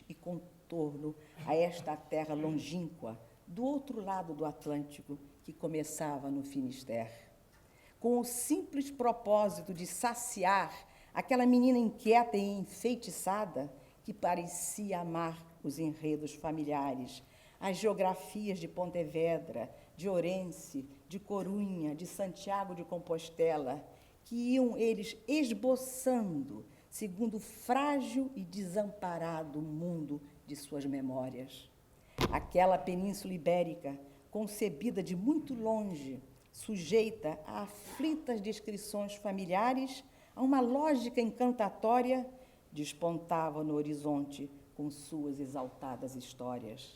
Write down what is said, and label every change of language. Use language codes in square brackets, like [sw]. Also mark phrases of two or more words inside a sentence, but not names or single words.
[pt] e contorno a esta terra longínqua, do outro lado do Atlântico, que começava no Finisterre, com o simples propósito de saciar aquela menina inquieta e enfeitiçada que parecia amar os enredos familiares, as geografias de Pontevedra, de Ourense, de Corunha, de Santiago de Compostela, que iam eles esboçando segundo o frágil e desamparado mundo de suas memórias. Aquela Península Ibérica, concebida de muito longe, sujeita a aflitas descrições familiares, a uma lógica encantatória, despontava no horizonte com suas exaltadas histórias.